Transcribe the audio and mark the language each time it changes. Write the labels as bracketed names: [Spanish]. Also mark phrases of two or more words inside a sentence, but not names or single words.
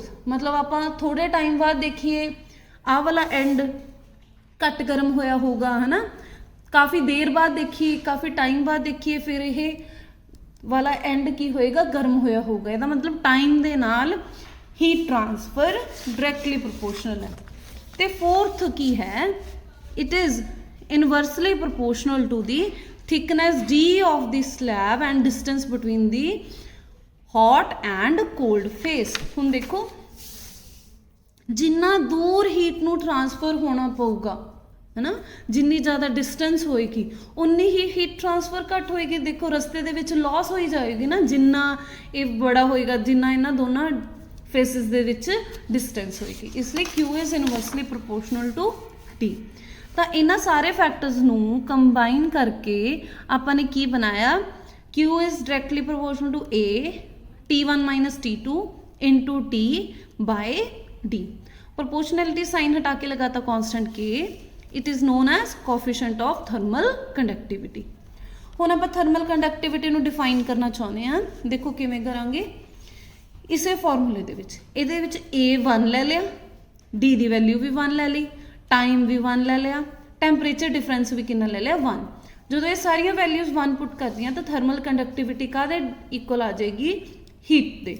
[Punjabi] ਮਤਲਬ ਆਪਾਂ ਥੋੜੇ ਟਾਈਮ ਬਾਅਦ ਦੇਖੀਏ ਆਹ ਵਾਲਾ ਐਂਡ ਘੱਟ ਗਰਮ ਹੋਇਆ ਹੋਊਗਾ ਹੈ ਨਾ, ਕਾਫੀ ਦੇਰ ਬਾਅਦ ਦੇਖੀਏ, ਕਾਫੀ ਟਾਈਮ ਬਾਅਦ ਦੇਖੀਏ ਫਿਰ ਇਹ ਵਾਲਾ ਐਂਡ ਕੀ ਹੋਏਗਾ? ਗਰਮ ਹੋਇਆ ਹੋਊਗਾ। ਇਹਦਾ ਮਤਲਬ ਟਾਈਮ ਦੇ ਨਾਲ [English] heat transfer directly proportional [Punjabi] ਹੈ। ਤੇ ਫੋਰਥ ਕੀ ਹੈ? [English] it is inversely proportional to the thickness D of the slab and distance between the hot and cold face। [Punjabi] ਹੁਣ ਦੇਖੋ ਜਿੰਨਾ ਦੂਰ ਹੀਟ ਨੂੰ ਟ੍ਰਾਂਸਫਰ ਹੋਣਾ ਪਊਗਾ ਹੈ ਨਾ, ਜਿੰਨੀ ਜ਼ਿਆਦਾ ਡਿਸਟੈਂਸ ਹੋਏਗੀ ਉਨੀ ਹੀ [English] heat transfer [Punjabi] ਘੱਟ ਹੋਏਗੀ। ਦੇਖੋ ਰਸਤੇ ਦੇ ਵਿੱਚ ਲਾਸ ਹੋਈ ਜਾਏਗੀ ਨਾ, ਜਿੰਨਾ ਇਹ ਬੜਾ ਹੋਏਗਾ, ਜਿੰਨਾ ਇਹਨਾਂ ਦੋਨਾਂ ਫੇਸਿਸ ਦੇ ਵਿੱਚ ਡਿਸਟੈਂਸ ਹੋਏਗੀ। ਇਸ ਲਈ [English] Q is inversely proportional to D। [Punjabi] ਤਾਂ ਇਹਨਾਂ ਸਾਰੇ ਫੈਕਟਰਸ ਨੂੰ ਕੰਬਾਈਨ ਕਰਕੇ ਆਪਾਂ ਨੇ ਕੀ ਬਣਾਇਆ, [English] Q is directly proportional to A T1 minus T2 into T by D। proportionality साइन [Punjabi] ਹਟਾ ਕੇ ਲਗਾਤਾ [English] कांस्टेंट K, it is known as coefficient of thermal conductivity। [Punjabi] ਹੁਣ ਆਪਾਂ [English] thermal conductivity [Punjabi] ਨੂੰ ਡਿਫਾਈਨ ਕਰਨਾ ਚਾਹੁੰਦੇ ਹਾਂ। ਦੇਖੋ ਕਿਵੇਂ ਕਰਾਂਗੇ, ਇਸੇ ਫਾਰਮੂਲੇ ਦੇ ਵਿੱਚ ਇਹਦੇ ਵਿੱਚ A 1 ਲੈ ਲਿਆ, D ਦੀ ਵੈਲਿਊ ਵੀ 1 ਲੈ ਲਈ, ਟਾਈਮ ਵੀ 1 ਲੈ ਲਿਆ, [English] temperature difference [Punjabi] ਵੀ ਕਿੰਨਾ ਲੈ ਲਿਆ 1। ਜਦੋਂ ਇਹ ਸਾਰੀਆਂ ਵੈਲਿਊਜ਼ 1 ਪੁੱਟ ਕਰਦੀਆਂ ਤਾਂ [English] thermal conductivity [Punjabi] ਕਾਹਦੇ ਇਕੁਅਲ ਆ ਜਾਏਗੀ, ਹੀਟ ਦੇ।